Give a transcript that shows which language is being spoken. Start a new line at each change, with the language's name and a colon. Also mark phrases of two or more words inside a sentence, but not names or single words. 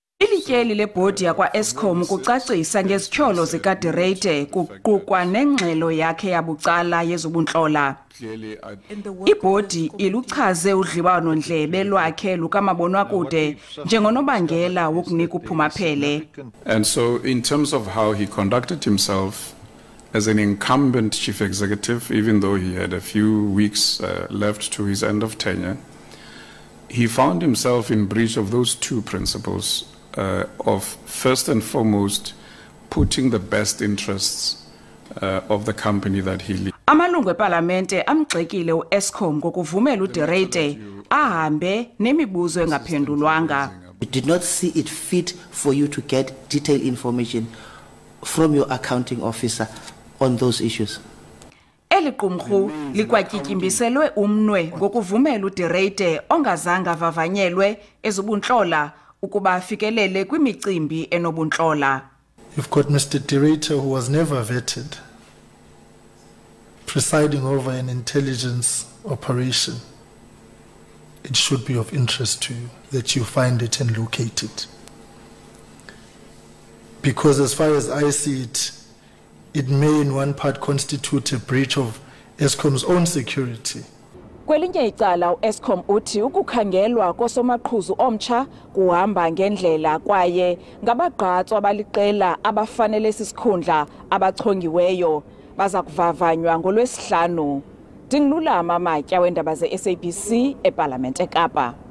Xhosa: Ilityeli lebhodi yakwa Eskom kucacisa ngezithyolo zikaDirete kuqukwa nengxelo yakhe yabucala yezobuntlola. Ibhodi iluchaze udliwano-ndlebe lwakhe lukamabonwakude njengonobangela wokunika uphumaphele.
English: And so in terms of how he conducted himself as an incumbent chief executive, even though he had a few weeks left to his end of tenure, he found himself in breach of those two principles. Of first and foremost putting the best interests of the company that he leads.
Xhosa: Amalungu ePhalamende amgxekile uEskom ngokuvumela uDirete ahambe nemibuzo engaphendulwanga.
English: We did not see it fit for you to get detailed information from your accounting officer on those issues.
Xhosa: Eli qumrhu likwatyityimbisele umnwe ngokuvumela uDirete ongazange avavanyelwe ezobuntlola ukuba afikelele kwimicimbi enobuntlola.
English: You've got Mr. Ruyter, who was never vetted, presiding over an intelligence operation. It should be of interest to you that you find it and locate it. Because as far as I see it, it may in one part constitute a breach of Eskom's own security.
Xhosa: Kwelinye icala uEskom uthi ukukhangelwa kosomaqhuzu omtsha kuhamba ngendlela kwaye ngabagqatswa abaliqela abafanele isikhundla abachongiweyo baza kuvavanywa ngolwesihlanu. Ndingilulama Matya weendaba zeSABC ePhalamende eKapa.